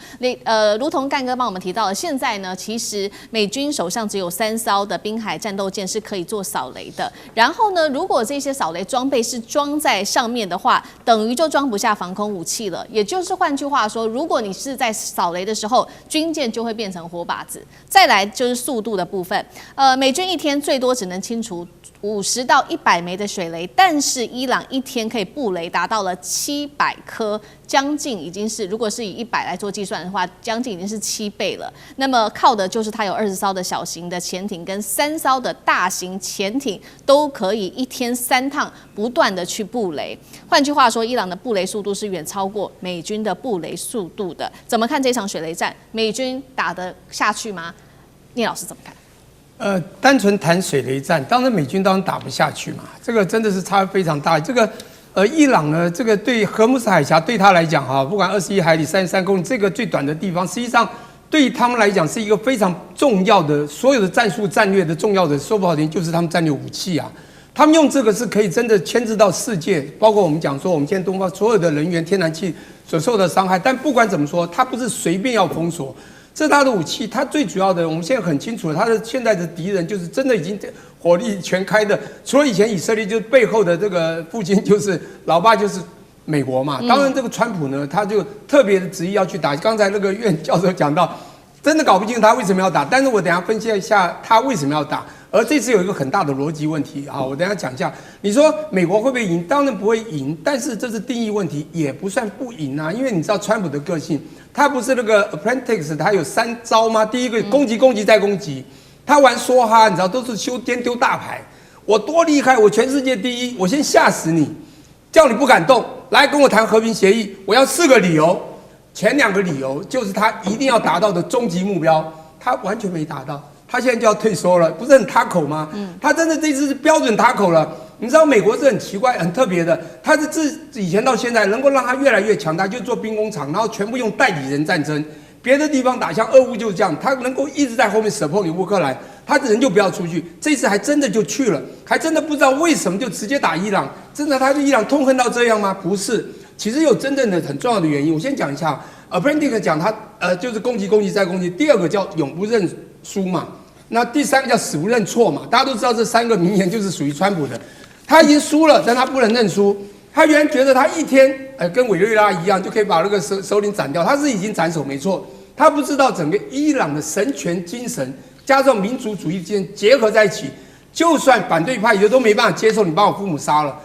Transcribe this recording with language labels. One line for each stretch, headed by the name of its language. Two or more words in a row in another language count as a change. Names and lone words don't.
Chinese: 如同幹哥幫我們提到的，現在呢，其實美軍手上只有3艘的濱海戰鬥艦是可以做掃雷的。然後呢，如果這些掃雷裝備是裝在上面的話，等於就裝不下防空武器了。也就是換句話說，如果你是在掃雷的時候，軍艦就會變成活靶子。再來就是速度的部分，美軍一天最多只能清除50到100枚的水雷，但是伊朗一天可以布雷達到了700顆，將近已經是，如果是以100來做計算的話，將近已經是7倍了。那麼靠的就是它有20艘的小型的潛艇跟3艘的大型潛艇，都可以一天3趟不斷的去布雷。換句話說，伊朗的布雷速度是遠超過美軍的布雷速度的。怎麼看這場水雷戰？美軍打得下去嗎？聶老師怎麼看？單純談水雷戰，當然美軍當然打不下去嘛，這個真的是差非常大。这個伊朗呢，這個對荷姆斯海峽對他來講哈，不管21海里、33公里，這個最短的地方，實際上對他們來講是一個非常重要的，所有的戰術戰略的重要的，說不好聽就是他們戰略武器啊。他們用這個是可以真的牽制到世界，包括我們講說，我們現在東方所有的人員、天然氣所受的傷害。但不管怎麼說，它不是隨便要封鎖。這是他的武器，他最主要的，我們現在很清楚了，他的現在的敵人就是真的已經火力全開的，除了以前以色列，就是背後的這個父親就是老爸就是美國嘛。當然，這個川普呢，他就特別的執意要去打。剛才那個苑教授講到，真的搞不清楚他為什麼要打，但是我等一下分析一下他為什麼要打。而這次有一個很大的邏輯問題啊，我等一下講一下。你說美國會不會贏？當然不會贏，但是這是定義問題，也不算不贏啊。因為你知道川普的個性，他不是那個 Apprentice， 他有3招嗎？第一個攻擊，攻擊再攻擊。他玩梭哈，你知道都是修邊丟大牌。我多厲害，我全世界第一，我先嚇死你，叫你不敢動，來跟我談和平協議。我要4個理由，前2個理由就是他一定要達到的終極目標，他完全沒達到。他現在就要退縮了，不是很塔口嗎？他真的這次是標準塔口了。你知道美國是很奇怪、很特別的，他是自以前到現在能夠讓他越來越強大，就做兵工廠，然後全部用代理人戰爭。別的地方打，像俄烏就是這樣，他能夠一直在後面 support 你烏克蘭，他人就不要出去。這次還真的就去了，還真的不知道為什麼就直接打伊朗。真的他對伊朗痛恨到這樣嗎？不是，其實有真正的很重要的原因。我先講一下 ，Apprentice 講他就是攻擊再攻擊，第二個叫永不認輸嘛，那第三個叫死不認錯嘛。大家都知道這三個名言就是屬於川普的。他已經輸了，但他不能認輸。他原來覺得他一天，跟委內瑞拉一樣，就可以把那個首領斬掉。他是已經斬首沒錯，他不知道整個伊朗的神權精神加上民族主義之間結合在一起，就算反對派也都沒辦法接受你把我父母殺了。